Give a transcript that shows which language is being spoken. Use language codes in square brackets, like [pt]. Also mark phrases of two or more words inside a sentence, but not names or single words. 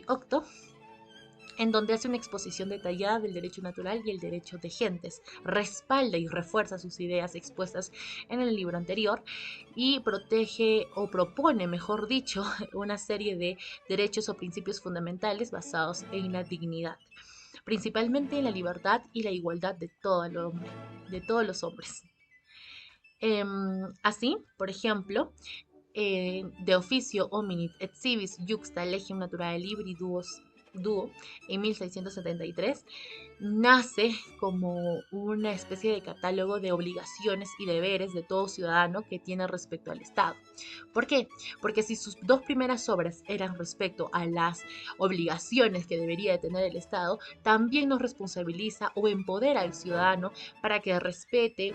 [es] Octo, en donde hace una exposición detallada del derecho natural y el derecho de gentes, respalda y refuerza sus ideas expuestas en el libro anterior y protege o propone, mejor dicho, una serie de derechos o principios fundamentales basados en la dignidad, principalmente en la libertad y la igualdad de todo el hombre, de todos los hombres. Así, por ejemplo, de oficio hominid et civis juxta legium naturae libri duo en 1673 nace como una especie de catálogo de obligaciones y deberes de todo ciudadano que tiene respecto al Estado. ¿Por qué? Porque si sus dos primeras obras eran respecto a las obligaciones que debería de tener el Estado, también nos responsabiliza o empodera al ciudadano para que respete